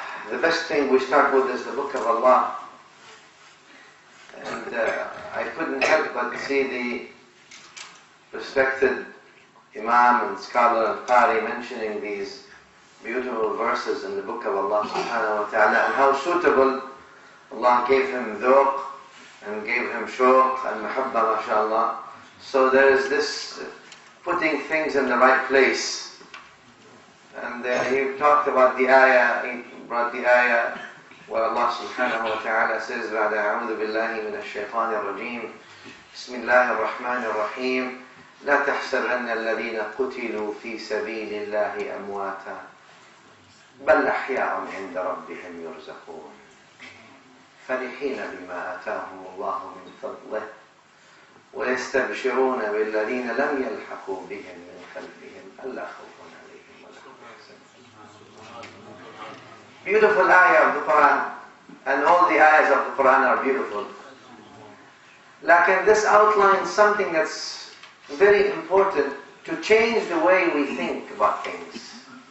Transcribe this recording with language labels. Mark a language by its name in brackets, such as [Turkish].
[English] The best thing we start with is the Book of Allah, and I couldn't help but see the respected Imam and scholar and Qari mentioning these beautiful verses in the Book of Allah subhanahu wa ta'ala, and how suitable Allah gave him dhawq and gave him shawq and mahabba, mashallah. So there is this putting things in the right place. And he talked about the ayah, he brought the ayah where Allah subhanahu wa ta'ala says, [Arabic] بَعْدَ أَعُوذُ بِاللَّهِ مِنَ الشَّيْطَانِ الرَّجِيمِ بسم الله الرحمن الرحيم لا تحسبن الذين قتلوا في سبيل الله أمواتا بل أحياء عند ربهم يرزقون فرحين بما آتاهم الله من فضله ويستبشرون بالذين لم يلحقوا بهم من خلفهم ألا خوف عليهم ولا هم يحزنون. [English] Beautiful ayah of the Quran, and all the ayahs of the Quran are beautiful. Like this outlines something that's very important to change the way we think about things.